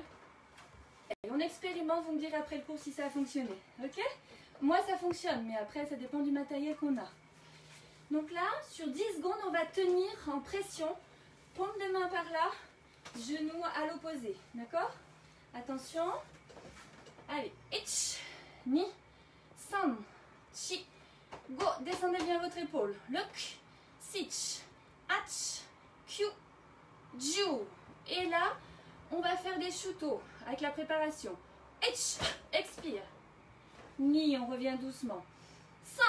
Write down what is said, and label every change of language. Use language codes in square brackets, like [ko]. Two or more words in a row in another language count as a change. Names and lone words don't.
[fr] Et on expérimente, vous me direz après le cours si ça a fonctionné. Ok? Moi ça fonctionne, mais après ça dépend du matériel qu'on a. Donc là, sur 10 secondes, on va tenir en pression. Paume de main par là, genou à l'opposé. D'accord? Attention. Allez. [ja] いち、に、さん, し、ご. [fr] Descendez bien votre épaule. [ja] ろく、しち、はち、きゅう、じゅう. [fr] Et là, on va faire des shuto avec la préparation. Ich, expire. Ni, on revient doucement. [ja] San.